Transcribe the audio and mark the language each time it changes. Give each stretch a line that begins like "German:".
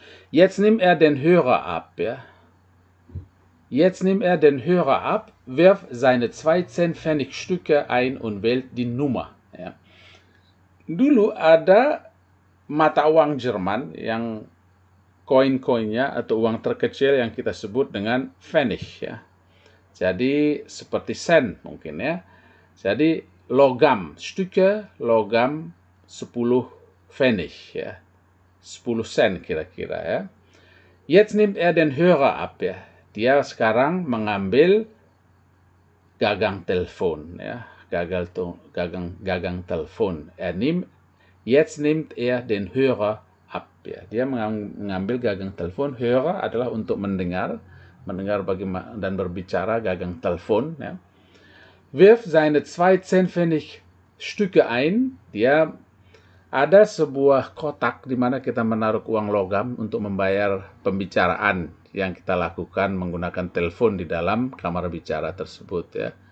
German: Jetzt nimmt er den Hörer ab, ja. Jetzt nimmt er den Hörer ab, wirft seine 2 10-Pfennig-Stücke ein und wählt die Nummer, ya.
Indonesian: Dulu ada mata uang Jerman yang koin-koinnya atau uang terkecil yang kita sebut dengan Pfennig, ya. Jadi seperti sen mungkin, ya. Jadi logam, Stücke, logam 10 Pfennig, ya. 10 sen kira-kira, ya.
German: Jetzt nimmt er den Hörer ab,
Indonesian: ya. Dia sekarang mengambil gagang telepon, ya. Gagang telepon.
German: Jetzt nimmt er den Hörer ab, ya.
Indonesian: Dia mengambil gagang telepon. Hörer adalah untuk mendengar bagaimana dan berbicara, gagang telepon, ya.
German: Wirft seine 2 10-Pfennig-Stücke ein.
Indonesian: Dia ada sebuah kotak di mana kita menaruh uang logam untuk membayar pembicaraan yang kita lakukan menggunakan telepon di dalam kamar bicara tersebut, ya.